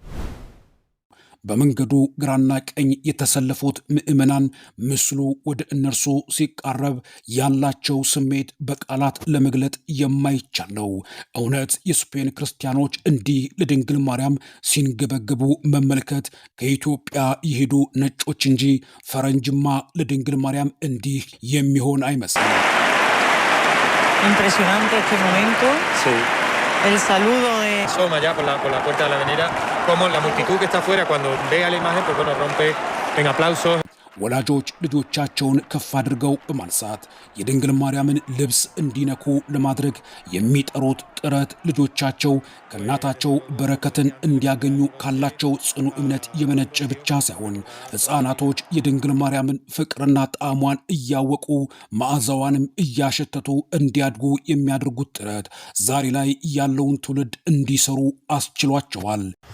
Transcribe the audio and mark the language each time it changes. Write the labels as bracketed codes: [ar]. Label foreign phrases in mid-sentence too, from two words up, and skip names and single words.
[am] በመንገዱ ግራና ቀኝ የተሰለፉት ምዕመናን ምስሉ ወደ እነርሱ ሲቃረብ ያላቸው ስሜት በቃላት ለመግለጥ የማይቻል ነው። እውነት የስፔን ክርስቲያኖች እንዲህ ለድንግል ማርያም ሲንገበገቡ መመልከት ከኢትዮጵያ የሄዱ ነጮች እንጂ ፈረንጅማ ለድንግል ማርያም እንዲህ የሚሆን አይመስልም። [es] Impresionante este momento. Sí. El saludo de... Asoma ya por la puerta de la avenida, como la multitud que está afuera cuando vea la imagen, pues bueno, rompe en aplausos. [am] ወላጆች ልጆቻቸውን ከፍ አድርገው በማንሳት የድንግል ማርያምን ልብስ እንዲነኩ ለማድረግ የሚጠሩት ጥረት ልጆቻቸው ከእናታቸው በረከትን እንዲያገኙ ካላቸው ጽኑ እምነት የመነጨ ብቻ ሳይሆን ሕፃናቶች የድንግል ማርያምን ፍቅርና ጣዕሟን እያወቁ መዓዛዋንም እያሸተቱ እንዲያድጉ የሚያደርጉት ጥረት ዛሬ ላይ ያለውን ትውልድ እንዲሰሩ አስችሏቸዋል።